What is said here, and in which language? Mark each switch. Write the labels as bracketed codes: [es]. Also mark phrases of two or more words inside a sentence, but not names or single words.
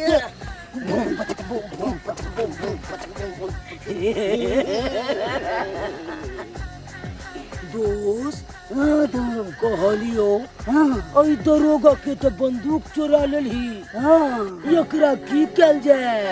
[mai] भूम पचक भूम भूम पचक भूम भूम पचक भूम भूम। दोस्त कहलियो ओई दरोगा के तो बंदूक चोरा लेली। एकरा की कल जाए?